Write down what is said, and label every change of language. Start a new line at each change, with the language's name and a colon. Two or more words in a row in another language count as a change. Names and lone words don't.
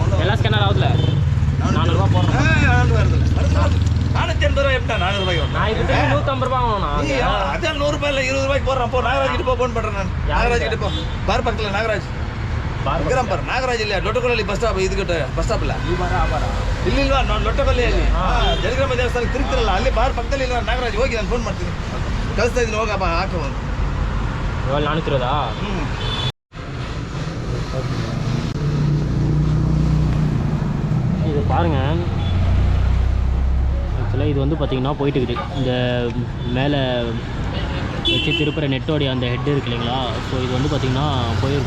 Tamil: எல்லாம் ஸ்கேனர் ஆகுதுல. 400 ரூபா போடுறேன். 480 ரூபாய் எப்படி 400 ரூபாய்க்கு வரும்? நான் இதுக்கு 150 ரூபா வாங்கணும். அதான் 100 ரூபாய் இல்லை 20 ரூபாய்க்கு போடுறேன். போ நாகராஜ் கிட்ட போன் பண்றேன் நான். நாகராஜ் கிட்ட போ. பார் பக்கத்துல நாகராஜ் விக்ரம் பார். நாகராஜ் இல்லையா லொட்டக்கொல்லி பஸ் ஸ்டாப், இதுக்கிட்ட பஸ் ஸ்டாப்ல
Kannada: ಇಲ್ಲ ಇಲ್ವಾ ನಾನು ಲೊಟ್ಟಬಲ್ಲಿಯಲ್ಲಿ ಜಲಗ್ರಾಮ ದೇವಸ್ಥಾನಕ್ಕೆ ತಿರುಗ್ತಿರಲ್ಲ ಅಲ್ಲಿ ಬಾರ್ ಪಕ್ಕದಲ್ಲಿ ಇಲ್ಲ ನಾಗರಾಜ್ ಹೋಗಿ ನಾನು ಫೋನ್ ಮಾಡ್ತೀನಿ ಕಳಿಸ್ತಾ ಇದ್ದೀನಿ ಹೋಗಪ್ಪ ಹಾಕೋ ಒಂದು
Tamil: ಇವಾಗ 420 இது பாருங்க. ஆக்சுவலாக இது வந்து பார்த்திங்கன்னா போயிட்டு இருக்குது. இந்த மேலே வச்சு திருப்புற நெட்டோடைய அந்த ஹெட் இருக்கு இல்லைங்களா. ஸோ இது வந்து பார்த்திங்கன்னா போயிருக்கு.